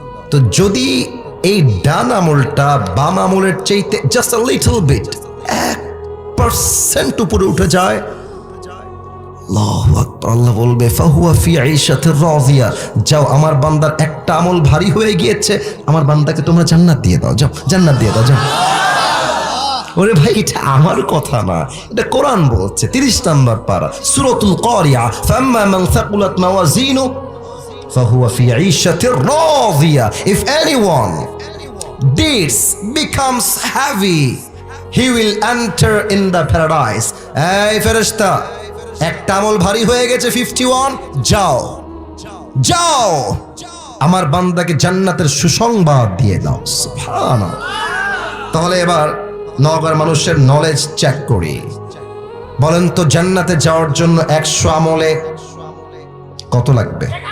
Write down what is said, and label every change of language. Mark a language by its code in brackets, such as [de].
[bn] তো যদি এই ডান আমলটা বাম আমলের চাইতে [en] just a little bit [bn] 1% উপরে উঠে যায়, আল্লাহু আকবার, আল্লাহ বলবে, [ar] ফাহুয়া ফি আইশাতির রাদিয়া, [bn] যাও, আমার বান্দার একটা আমল ভারী হয়ে গিয়েছে, আমার বান্দাকে তোমরা জান্নাত দিয়ে দাও, যাও জান্নাত দিয়ে দাও, যাও। ওরে ভাই, এটা আমার কথা না, এটা কোরআন বলছে। 30 নাম্বার পারা, সূরাতুল কারিয়া, [ar] ফাম্মা মান সাকুলাত মাওয়াজিনু ফাহুয়া ফি আইশাতির রাদিয়া। [en] If anyone deeds becomes heavy, he will enter in the paradise. [bn] এই ফেরেশতা, একটা আমল ভারী হয়ে গেছে 51, যাও যাও, আমার বান্দাকে জান্নাতের সুসংবাদ দিয়ে দাও। সুবহানাল্লাহ। তাহলে এবার নগর মানুষের নলেজ চেক করি। বলেন তো, জান্নাতে যাওয়ার জন্য 100 আমলে কত লাগবে?